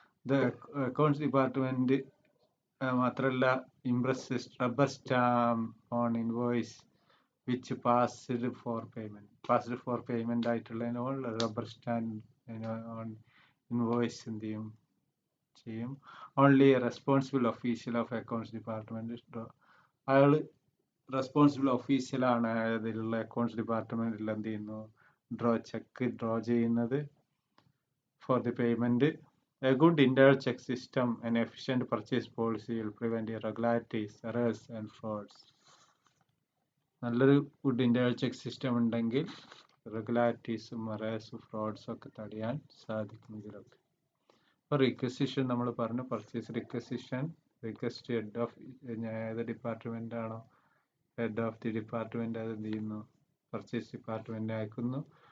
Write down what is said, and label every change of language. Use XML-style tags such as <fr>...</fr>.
<ml>The accounts department മാത്രമല്ല,</ml> <en>impress rubber stamp on invoice which passed for payment</en> <ml>ആയിട്ടുള്ളതിനോട് rubber stamp on invoice എന്ത് ചെയ്യും.</ml> <en>only responsible official of accounts department,</en> <ml>അയാൾ responsible ഒഫീഷ്യലാണ് അതിലുള്ള accounts ഡിപ്പാർട്ട്മെന്റിൽ എന്ത് ചെയ്യുന്നു, ചെക്ക് ഡ്രോ ചെയ്യുന്നത്</ml> <en>For the payment. A good internal check system and efficient purchase policy will prevent irregularities, errors and frauds.</en> <ml>നല്ലൊരു good internal check system ഉണ്ടെങ്കിൽ ഇറഗുലാരിറ്റീസും എറേഴ്സും ഫ്രോഡ്സും ഒക്കെ തടയാൻ സാധിക്കും ഇതിലൊക്കെ. അപ്പോൾ റിക്വസിഷൻ നമ്മൾ പറഞ്ഞു, purchase requisition, request head of ഏത് ഡിപ്പാർട്ട്മെന്റ് ആണോ ഹെഡ് ഓഫ് ദി ഡിപ്പാർട്ട്മെന്റ് അത് എന്ത് ചെയ്യുന്നു, പർച്ചേസ് ഡിപ്പാർട്ട്മെന്റ് അയക്കുന്നു.</ml>